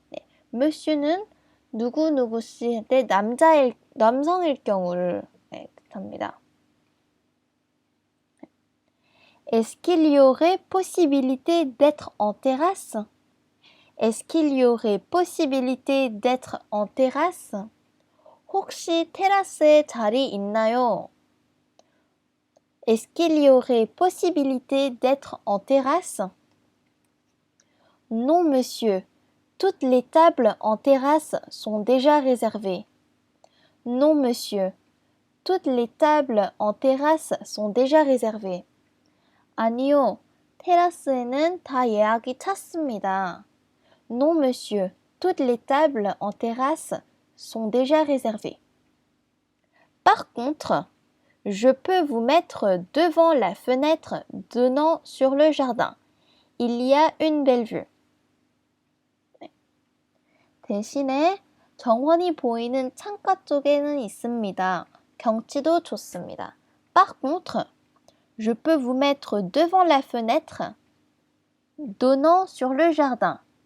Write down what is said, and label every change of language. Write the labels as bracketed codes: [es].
[ko] 네, monsieur는 누구누구씨 할 때 남성일 경우를 뜻합니다. [fr] Est-ce qu'il y aurait possibilité d'être en terrasse? Est-ce qu'il y aurait possibilité d'être en terrasse? [ko] 혹시 테라스에 자리 있나요? [fr] Est-ce qu'il y aurait possibilité d'être en terrasse? Non, monsieur. Toutes les tables en terrasse sont déjà réservées. Non, monsieur. Toutes les tables en terrasse sont déjà réservées. [ko] 아니요. 테라스에는 다 예약이 찼습니다. [fr] Non, monsieur. Toutes les tables en terrasse sont déjà réservées. Par contre, je peux vous mettre devant la fenêtre donnant sur le jardin. Il y a une belle vue. [ko] 대신에 정원이 보이는 창가 쪽에는 있습니다. 경치도 좋습니다. [fr] Par contre, je peux vous mettre devant la fenêtre donnant sur le jardin.